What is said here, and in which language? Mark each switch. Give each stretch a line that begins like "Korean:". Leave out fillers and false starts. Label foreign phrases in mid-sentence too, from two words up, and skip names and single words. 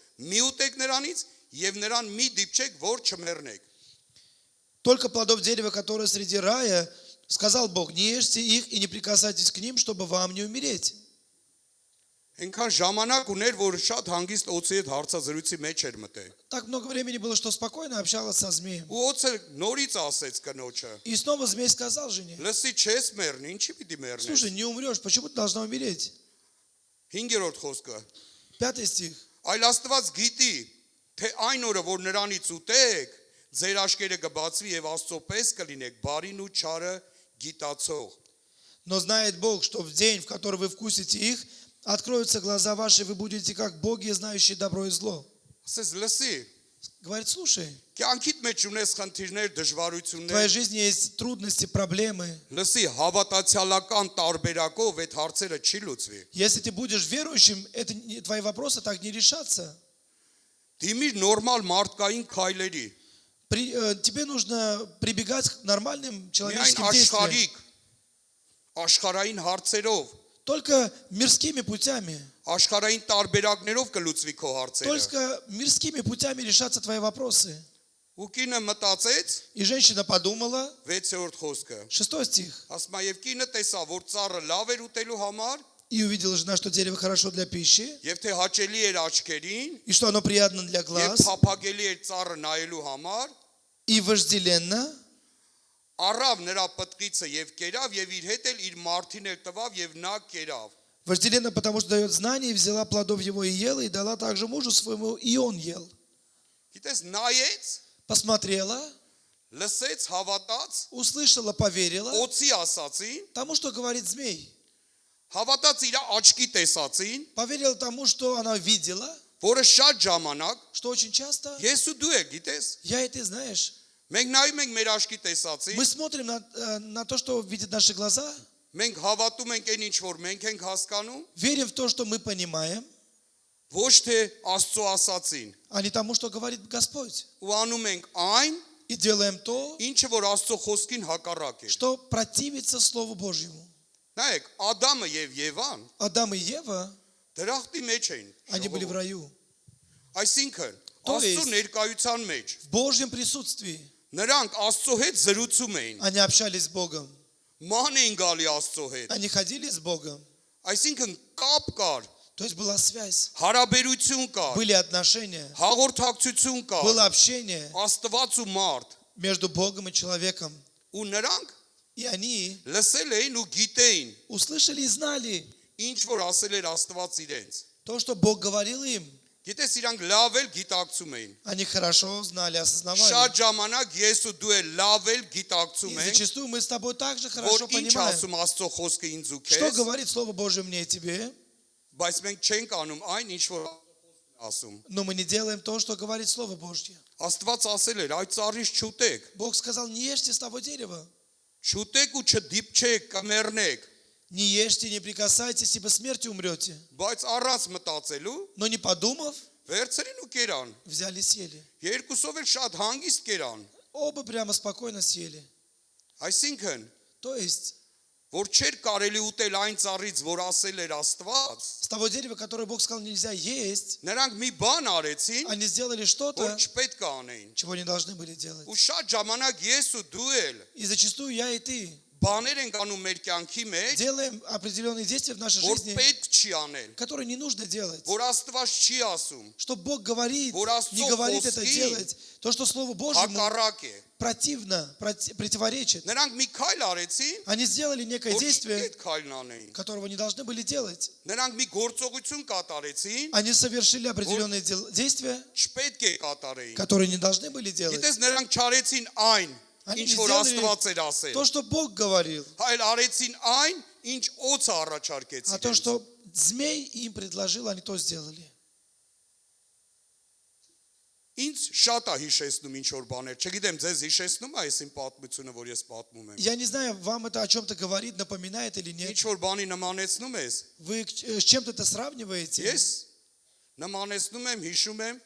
Armenian: մի ուտեք նրանից եւ նրան մի դիպչեք, որ չմեռնեք։
Russian: Только плодов дерева, которое среди рая, сказал Бог: не ешьте их и не прикасайтесь к ним, чтобы вам не умереть.
Armenian: Այնքան ժամանակ ուներ, որ շատ հանգիստ օծի հետ հարցազրույցի մեջ էր մտել։
Russian: Так много времени было, что спокойно общалась со змеем.
Armenian: Ու օծը նորից ասեց կնոջը.
Russian: И снова змей сказал жене:
Armenian: Լսի, չես մեռնի, ինչի պիտի մեռնես։
Russian: слушай, не умрешь, почему ты должна умереть?
Armenian: 5-րդ խոսքը։
Russian: 5 стих.
Armenian: Այլ Աստված գիտի, թե այն օրը, որ նրանից ուտեք, ձեր աշկերը կբացվի եւ Աստծո պես կլինեք, բարին ու չարը գիտացող։
Russian: Но знает Бог, что в день, в который вы вкусите их, откроются глаза ваши, вы будете как боги, знающие добро и зло.
Armenian: Ասես լսի,
Russian: Говорит: слушай,
Armenian: կյանքիդ մեջ ունես խնդիրներ,
Russian: в твоей
Armenian: դժվարություններ։
Russian: жизни есть трудности, проблемы.
Armenian: Լսի, հավատացյալական տարբերակով այդ հարցերը չի լուծվի։
Russian: Если ты будешь верующим, твои вопросы так не решатся.
Armenian: Դիմիր նորմալ մարդկային քայլերի։
Russian: Тебе нужно прибегать к нормальным
Armenian: Միայն
Russian: человеческим действиям.
Armenian: աշխարհիկ աշխարհային հարցերով,
Russian: Только мирскими путями.
Armenian: աշխարհային տարբերակներով կլուծվի քո հարցերը։
Russian: Только мирскими путями решатся твои вопросы.
Armenian: Ու կինը մտածեց
Russian: И женщина подумала,
Armenian: 6-րդ խոսքը։
Russian: 6 стих,
Armenian: Ասում է եւ կինը տեսա, որ ծառը լավ էր ուտելու համար,
Russian: и увидела жена, что дерево хорошо для пищи,
Armenian: եւ թե հաճելի էր աչքերին,
Russian: и что оно приятно для
Armenian: եւ
Russian: глаз,
Armenian: փափագելի էր ծառը նայելու համար,
Russian: и вожделенно,
Armenian: առավ նրա պտղիցը եւ կերավ եւ իր հետ էլ իր մարդին էլ տվավ եւ նա կերավ։
Russian: вожделенно, потому что дает знание, и взяла плодов его и ела, и дала также мужу своему, и он ел.
Armenian: Գիտես, նայեց,
Russian: Посмотрела,
Armenian: լսեց, հավատաց,
Russian: услышала, поверила
Armenian: օծի ասացին,
Russian: тому, что говорит змей.
Armenian: հավատաց իր աչքի տեսածին,
Russian: Поверила тому, что она видела,
Armenian: որը շատ ժամանակ
Russian: что очень часто,
Armenian: ես ու դու եք, գիտես։
Russian: я и ты знаешь,
Armenian: Մենք նայում ենք մեր աչքի տեսածին,
Russian: мы смотрим на то, что видят наши глаза,
Armenian: մենք հավատում ենք այն ինչ որ մենք ենք հասկանում,
Russian: верим в то, что мы понимаем,
Armenian: ոչ թե Աստծո ասածին,
Russian: а не тому, что говорит Господь.
Armenian: ու անում ենք այն,
Russian: И делаем то,
Armenian: ինչը որ Աստծո խոսքին հակառակ է։
Russian: что противится Слову Божьему.
Armenian: Նայեք, Ադամը եւ Եվան
Russian: Адам и Ева,
Armenian: դրախտի մեջ էին։
Russian: они были в раю.
Armenian: Այսինքն,
Russian: То
Armenian: Աստծո
Russian: есть-
Armenian: ներկայության մեջ
Russian: В Божьем присутствии
Armenian: նրանք Աստծո հետ զրուցում էին,
Russian: они общались с Богом.
Armenian: ման էին գալի Աստծո հետ։
Russian: Они ходили с Богом.
Armenian: Այսինքն կապ կար,
Russian: То есть была связь,
Armenian: հարաբերություն կար,
Russian: были отношения,
Armenian: հաղորդակցություն կար,
Russian: было общение
Armenian: Աստված ու մարդ,
Russian: между Богом и человеком.
Armenian: ու նրանք
Russian: И они
Armenian: լսել էին ու գիտեին,
Russian: услышали и знали
Armenian: ինչ որ ասել էր Աստված իրենց։
Russian: то, что Бог говорил им.
Armenian: Գիտես, իրանք լավ էլ գիտակցում էին։
Russian: Они хорошо знали, осознавали.
Armenian: Շատ ժամանակ ես ու դու էլ лав էլ
Russian: И
Armenian: գիտակցում ենք,
Russian: зачастую мы с тобой также
Armenian: որ
Russian: хорошо
Armenian: ինչ
Russian: понимаем,
Armenian: ասում Աստծո խոսքը ինձ ու
Russian: что
Armenian: քեզ,
Russian: говорит Слово Божье мне и тебе,
Armenian: բայց մենք չենք անում այն, ինչ որ ասում։
Russian: но мы не делаем то, что говорит Слово Божье.
Armenian: Աստված ասել էր, այդ ծառից չուտեք,
Russian: Бог сказал, не ешьте с того дерева,
Armenian: չուտեք ու չդիպչեք, կմեռնեք,
Russian: не ешьте, не прикасайтесь, ибо смертью умрете.
Armenian: բայց առանց մտածելու
Russian: Но не подумав,
Armenian: վերցրին ու կերան։
Russian: взяли и съели.
Armenian: Երկուսով էլ շատ հանգիստ կերան։
Russian: Оба прямо спокойно съели.
Armenian: Այսինքն,
Russian: То есть,
Armenian: որ չէր կարելի ուտել այն ծառից, որ ասել էր Աստված,
Russian: с того дерева, которое Бог сказал нельзя есть,
Armenian: նրանք մի բան արեցին,
Russian: они сделали
Armenian: որ
Russian: что-то,
Armenian: չպետք է անեին։
Russian: чего не должны были делать.
Armenian: Ու շատ ժամանակ ես ու դու էլ
Russian: И зачастую я и ты
Armenian: բաներ ենք անում մեր կյանքի մեջ,
Russian: делаем определенные действия в нашей
Armenian: որ
Russian: жизни,
Armenian: պետք չի անել,
Russian: которые не нужно делать.
Armenian: որ Աստված չի ասում,
Russian: Что Бог говорит,
Armenian: Որ Աստծո
Russian: не говорит это
Armenian: խոսքին
Russian: делать. То, что Слову Божьему
Armenian: հակառակ է։
Russian: противно, противоречит.
Armenian: Նրանք մի քայլ արեցին,
Russian: Они сделали некое
Armenian: որ
Russian: действие,
Armenian: այդ քայլն անեին։
Russian: которого не должны были делать.
Armenian: Նրանք մի գործողություն կատարեցին,
Russian: Они совершили определенные действия,
Armenian: չպետք է կատարեին։
Russian: которые не должны были делать.
Armenian: Գիտես, նրանք չարեցին այն,
Russian: Они
Armenian: ինչ
Russian: не
Armenian: որ
Russian: сделали
Armenian: Աստված էր ասել,
Russian: то, что Бог говорил,
Armenian: այլ արեցին այն, ինչ օծը
Russian: а
Armenian: առաջարկեց
Russian: то,
Armenian: իրենց։
Russian: что змей им предложил, они то сделали.
Armenian: Ինձ շատ է հիշեցնում ինչ որ баներ։ Չգիտեմ, ձեզ հիշեցնում է այս իմ պատմությունը, որ ես պատմում եմ։
Russian: Я не знаю, вам это о чем-то говорит, напоминает или нет.
Armenian: Ինչ որ բանի նմանեցնում ես։
Russian: Вы с чем-то это сравниваете?
Armenian: Ես նմանեցնում եմ, հիշում եմ,